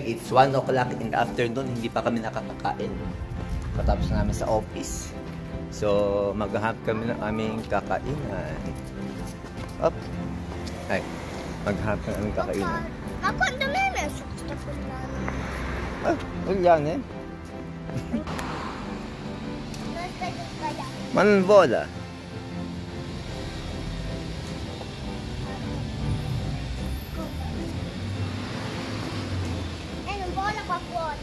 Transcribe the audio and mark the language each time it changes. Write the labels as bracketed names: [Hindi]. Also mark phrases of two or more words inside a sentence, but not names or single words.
[English] It's 1 o'clock in the afternoon. [Filipino] Hindi pa kami nakakakain. Patapos namin sa office. So, maghahap kami ng aming kakainan. Up. Ay, maghahap ng aming kakainan. [Italian] Ma quando mi hai messo questa collana? Ulian eh. Ma non vola. Non vola qua fuori.